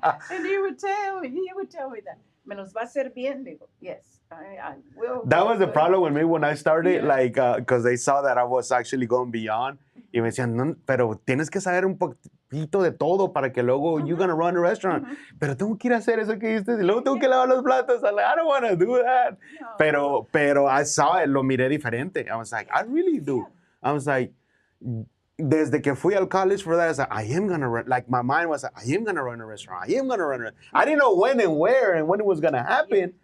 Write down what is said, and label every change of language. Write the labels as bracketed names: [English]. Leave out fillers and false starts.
[English] And he would tell me that. [Spanish] Me los va a hacer bien. Digo, [English] yes, I will. That was the problem with me when I started, Yeah. like, because they saw that I was actually going beyond. [Spanish] Y me decían, no, pero tienes que saber un poquito de todo para que luego [English] you're going to run a restaurant. [Spanish] Pero tengo que ir a hacer eso que dijiste y luego tengo que lavar los platos. [English] I'm like, I don't want to do that. No. Pero I saw it, [Spanish] lo miré diferente. [English] I was like, I really do. I was like, [Spanish] desde que fui al [English] college for that, I was like, I am going to run. Like, my mind was like, I am going to run a restaurant. I am going to run a restaurant. I didn't know when and where and when it was going to happen.